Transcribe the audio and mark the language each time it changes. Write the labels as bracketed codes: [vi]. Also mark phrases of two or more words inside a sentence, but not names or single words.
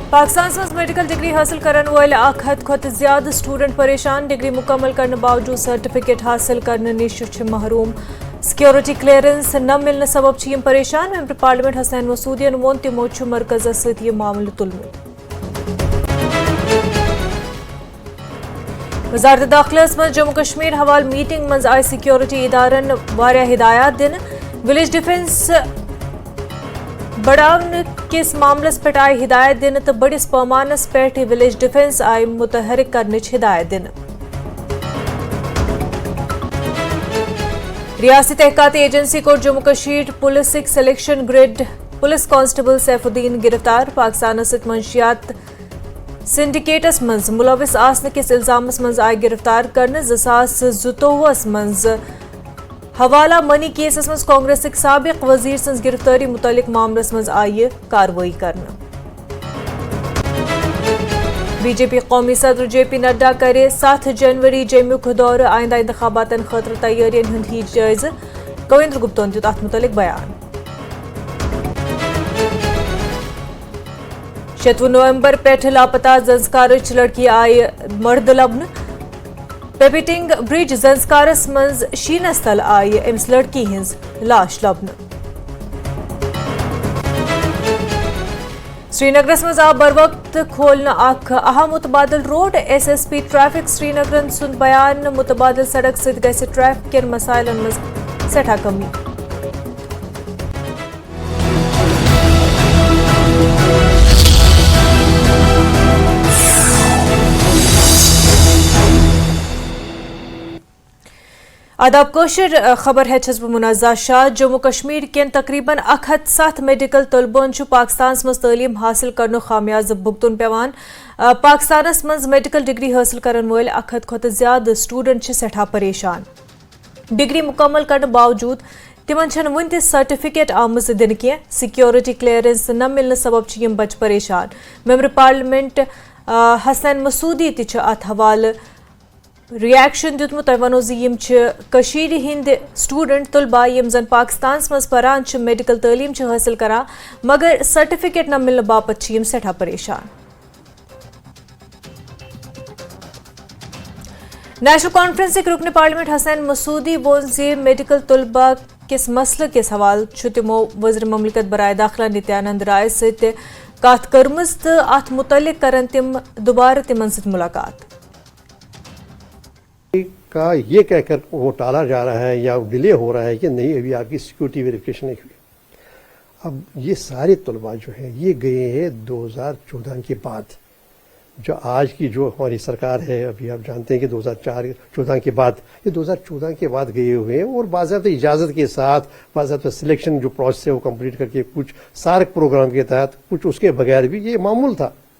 [ks] पाकिस्तान मज [en] medical degree [ks] हासिल करन वाले 1 हद खोत ज्यादा स्टूडेंट परेशान। डिग्री मुकम्मल करने बावजूद सर्टिफिकेट हासिल करने निश महरूम। [en] security clearance [ks] न मिलने सबब यम परेशान। [en] member parliament [ks] हसनैन मसूदी वोन तमो मरकज सत यह मामले तुलमुत। वजारत दाखिलस मज जम्मू कश्मीर हवाल मीटिंग मज आय सिक्योरिटी इदारन वारिया हिदायत दिन। [en] village defence [ks] बढ़ाने किस मामलस पे आय हिदायत दिन तो बड़िस पैमानस पे [en] village defence [ks] आय मुतहरिक करने हिदायत दिन। रियासी तहकाती एजेंसी को जम्मू कश्मीर पुलिस [en] selection grade police constable [ks] सैफुद्दीन गिरफ्तार। पाकिस्तान सत मंशियात सिंडिकेटस मज मुलविस आसने किस इल्जामस मज आय गिरफ्तार करने। 2019 मज हवाला मनी केसस मज कांग्रेस साबिक वजीर सज गिरफ्तारी मुतलिक मामलस मज आय कार्रवाई करना। बीजेपी कौमी सदर JP नड्डा करे 7 जनवरी जमुक दौर आइंदा इंतखाबातन खतर तैयारियन हुंद ही जायज़। कविंद्र गुप्तन दित अत मुतलिक बयान। 6 नवंबर पे लापता जंसकारच लड़की आय मर्द लबन। पेपिटिंग ब्रिज जंसकारस मज शीनस तल आय अमिस लड़की हिंज लाश लबन। श्रीनगरस मज आ बर वक्त खोलना अख अहम मुतबादल रोड। SSP ट्रैफिक श्रीनगरन सुंद बयान मुतबादल सड़क सत गैस ट्रैफिक के मसाइलन मज सेठा कमी। आदाब कोशर खबर है छस मुनाजा शाह। जम्मू कश्मीर के तकरीबन 107 मेडिकल तलबन पाकिस्तान मज तालीम हासिल करनो खामियाज भुगतन पेवान। पाकिस्तान मज [en] medical degree [ks] हासिल करन वाले 1 हद खोत ज्यादा स्टूडेंट सेठा परेशान। डिग्री मुकम्मल करने बावजूद तिमन वन त सर्टिफिकेट आमज दिन की। [en] security clearance [ks] न मिलने सबब यम बच परेशान। [en] member parliament [ks] हसनैन मसूदी अत हवाले रिएक्शन दितमुत वनो यम कशीर हिंद स्टूडेंट तलबा यम जन पाकिस्तान मज परान मेडिकल तालीम हासिल करान मगर सर्टिफिकेट न मिलने बापत यम सेठा परेशान। [en] National Conference [ks] रुकन पार्लियामेंट हसनैन मसूदी वोन जे मेडिकल तलबा किस मसले किस हवाल तमो वज़ीर ममलिकत बराए दाखिला नित्यानंद राय सत कत कर्मज तो अत मुतलिक करन तिम दोबारा तिमन सत मुलाकात [hi] का ये कहकर वो टाला जा रहा है या डिले हो रहा है कि नहीं अभी आपकी [en] security verification [hi] नहीं हुई। अब ये सारे तलबा जो है ये गए हैं 2014 के बाद। जो आज की जो हमारी सरकार है अभी आप जानते हैं कि 2014 के बाद ये 2014 के बाद गए हुए हैं और बाज़ाब्ता इजाज़त के साथ बाज़ाब्ता सिलेक्शन जो प्रोसेस है वो कंप्लीट करके कुछ सार्क प्रोग्राम के तहत कुछ उसके बगैर भी ये मामूल था।